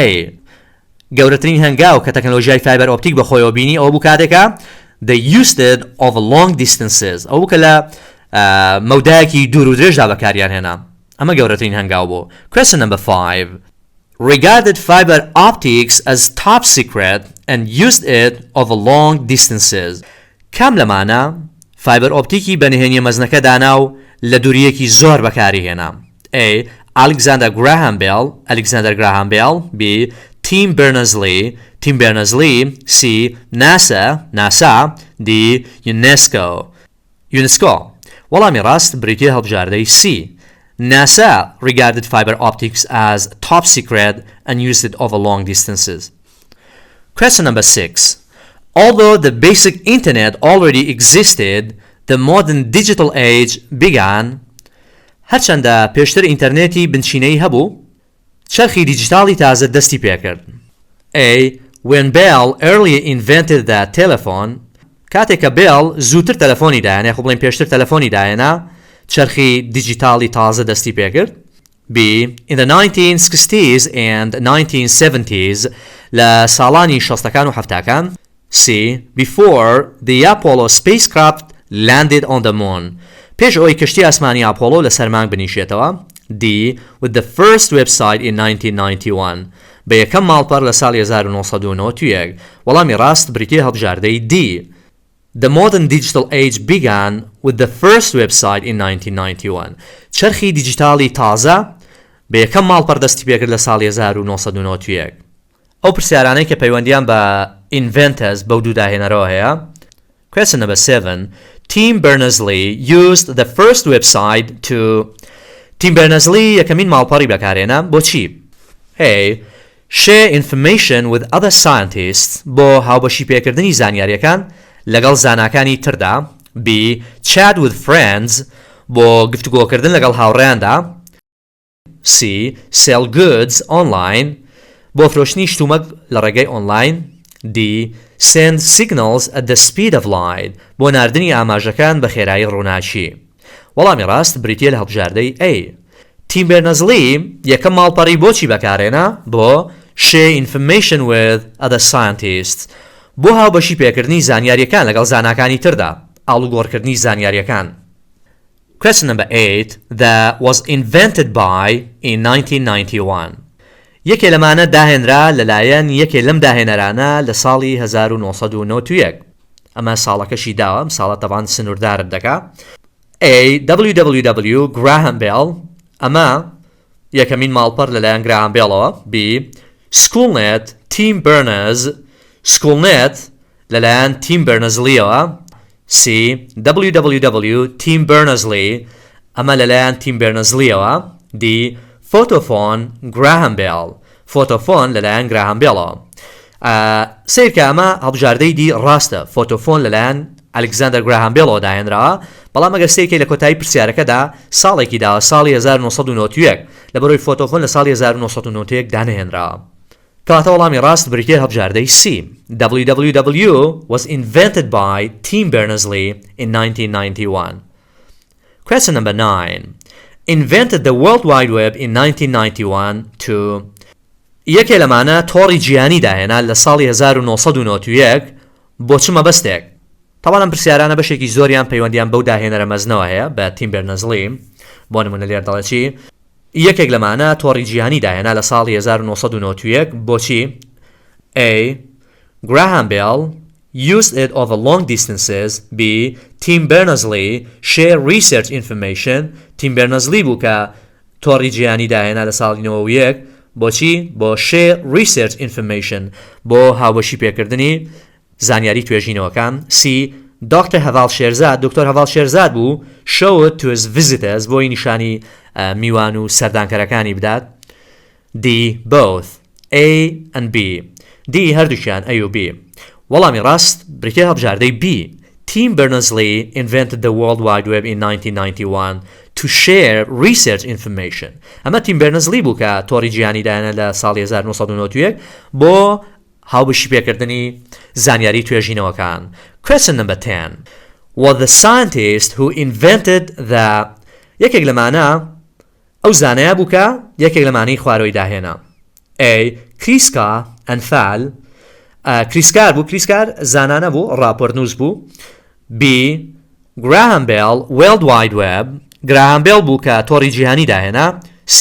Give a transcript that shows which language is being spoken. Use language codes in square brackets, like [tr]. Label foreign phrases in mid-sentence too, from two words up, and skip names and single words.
[ckb] گەورەترین هەنگاو کە تەکنۆلۆژیای [en] fiber optic [ckb] بەخۆیەوە بینی ئەوە بوو کاتێکە [en] they used it over long distances. [ckb] ئەو بوو کە لە مەودایەکی دوور و درێژدا بەکاریان هێنا. ئەمە گەورەترین هەنگاو بوو. [en] Question number 5. Regarded fiber optics as top secret and used it over long distances. [ckb] کام لەمانە [en] fiber optic [ckb] ی بەنهێنیە مەزنەکە دانا و لە دووریەکی زۆر بەکاری هێنا. [en] A. Alexander Graham Bell. B. Tim Berners-Lee. C. NASA. D. UNESCO. [ckb] وەڵامی ڕاست بریتیە هەڵبژاردەی C. [en] NASA regarded fiber optics as top secret and used it over long distances. Question number 6. Although the basic internet already existed, the modern digital age began. [ckb] هەرچەندە پێشتر ئینتەرنێتی بنچینەی هەبوو چەرخی دیجیتاڵی تازە دەستی پێکرد. [en] A. When Bell earlier invented the telephone. [ckb] کاتێک کە Bell زووتر تەلەفۆنی داهێنا خۆ بڵێن پێشتر تەلەفۆنی داهێنا چەرخی دیجیتاڵی تازە دەستی پێکرد. [en] B. In the 1960s and 1970s [ckb] لە ساڵانی شەستەکان و هەفتاکان. [en] C. Before the Apollo spacecraft landed on the moon. [ckb] پێش ئەوەی کەشتی ئاسمانی ئاپۆلۆ لە سەر مانگ بنیشێتەوە. [en] D. With the first website in 1991. [ckb] بە یەکەم ماڵپەڕ لە ساڵی 1991. وەڵامی ڕاست بریتیە هەڵبژاردەی D. [en] The modern digital age began with the first website in 1991. [ckb] چەرخی دیجیتاڵی تازە بە یەکەم ماڵپەڕ دەستی پێکرد لە ساڵی 1991. ئەو پرسیارانەی کە پەیوەندیان بە inventors بەو دوو داهێنەرەوە هەیە. [en] Question number 7. Tim Berners-Lee used the first website to Tim Berners-Lee [ckb] یەکەمین ماڵپەڕی بەکارهێنا بۆچی؟ [en] A. Share information with other scientists [ckb] بۆ هاوبەشی پێکردنی زانیاریەکان لەگەڵ زاناکانی تردا. [en] B. Chat with friends [ckb] بۆ گفتوگۆکردن لەگەڵ هاوڕێیاندا. C. [en] Sell goods online [ckb] بۆ فرۆشتنی شتومەک لە ڕێگەی ئۆنلاین. [en] D. Send signals at the speed of light [ckb] بۆ ناردنی ئاماژەکان بە خێرایی ڕووناچی. وەڵامی ڕاست بریتیە لە هەڵبژاردەی A. تیم بێرنەزلی یەکەم ماڵپەڕی بۆچی بەکارێنا بۆ [en] share information with other scientists [ckb] بۆ هاوبەشی پێکردنی زانیاریەکان لەگەڵ زاناکانی تردا ئاڵوگۆڕکردنی زانیاریەکان. [en] Question number 8 that was invented by in 1991 [ckb] یەکێ لەمانە داهێنرا لەلایەن یەکێ لەم داهێنەرانە لە ساڵی 1991 ئەمە ساڵەکەشی داوە ساڵە تەوان سنووردارت دەکا. A. www Graham Bell ئەمە یەکەمین ماڵپەر لەلایەن گراهام بێڵەوە. B. Schoolnet Tim Berners Schoolnet لەلایەن Tim Berners-Leeەوە. C. www Tim Berners-Lee ئەمە لەلایەن Tim Berners-Leeەوە. D. Photophone Graham Bell Photophone لەلایەن گراهام بێڵەوە. سیرکە ئەمە هەڵبژاردەی دی ڕاستە فۆتۆفۆن لەلایەن ئەلێکزاندەر گراهام بێڵەوە داهێنراوە بەڵام ئەگەر سیرکەی لە کۆتایی پرسیارەکەدا ساڵێکی داوە ساڵی 1991 لە بەرۆی فۆتۆفۆن لە ساڵی 1991 دانەهێنراوە. کەواتە وەڵامی ڕاست بریتیە هەڵبژاردەی C. [en] www was invented by Tim Berners-Lee in 1991. Question number 9 invented the World Wide Web in 1991 to [ckb] یەکێ لەمانە تۆڕی جیهانی داهێنا لە ساڵی 1991 بۆ چ مەبەستێک. تاوان ئەم پرسیارانە بەشێکی زۆریان پەیوەندیان بەو داهێنەرە مەزنەوە هەیە بە تیم بێرنەزلی بۆ نمونە لێر دەڵێکی یەکێک لەمانە تۆڕی جیهانی داهێنا لە ساڵی 1991 بۆچی. [en] A. Graham Bell used it over long distances. B. Tim Berners-Lee share research information. [ckb] Tim Berners-Lee بوو کە تۆڕی جیهانی داهێنا لە ساڵی 91 بۆچی بۆ [en] share research information [ckb] بۆ هاوبەشی پێکردنی زانیاری توێژینەوەکان. C. Dr. هەڤاڵ شێرزاد دکتۆر هەڤاڵ شێرزاد بوو [en] show it to his visitors [ckb] بۆی نیشانی میوان و سەردانکەرەکانی بدات. [en] D. Both A and B D هەردووکیان A و B. [ckb] وەڵامی ڕاست بریتیە هەڵبژاردەی B. [en] Tim Berners-Lee invented the World Wide Web in 1991 to share research information. [ckb] ئەمە تیم بێرنەزلی بوو کە تۆڕی جیهانی داهێنا لە ساڵی 1991 بۆ هاوبەشی پێکردنی زانیاری توێژینەوەکان. [en] Question number 10 was the scientist who invented the [ckb] یەکێک لەمانە ئەو زانایە بوو کە یەکێک لەمانەی خوارەوەی داهێنا. A. کریسکا ئەنفال کریسکار بوو کریسکار زانانە بوو ڕاپۆرتنووس بوو. B. Graham Bell World Wide Web Graham Bell بوو کە تۆڕی جیهانی داهێنا. C.